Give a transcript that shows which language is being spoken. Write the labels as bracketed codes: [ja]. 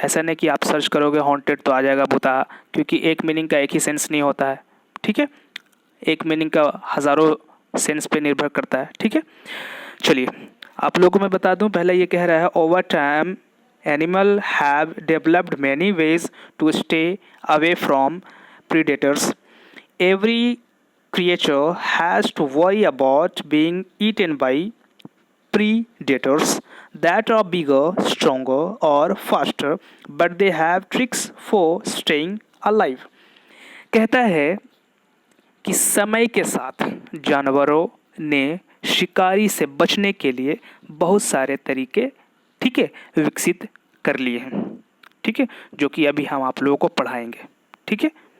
[hi] ऐसा नहीं कि आप सर्च करोगे हॉन्टेड तो आ जाएगा भुताहा, क्योंकि एक मीनिंग का एक ही सेंस नहीं होता है, ठीक है। एक मीनिंग का हज़ारों सेंस पे निर्भर करता है, ठीक है। चलिए आप लोगों को मैं बता दूं, पहले ये कह रहा है [en] Over time animal have developed many ways to stay away from predators. Every creature has to worry about being eaten by predators that are bigger, stronger, or faster, but they have tricks for staying alive. [hi] कहता है कि समय के साथ जानवरों ने शिकारी से बचने के लिए बहुत सारे तरीके, ठीक है, विकसित कर लिए हैं, ठीक है, जो कि अभी हम आप लोगों को पढ़ाएंगे, ठीक है।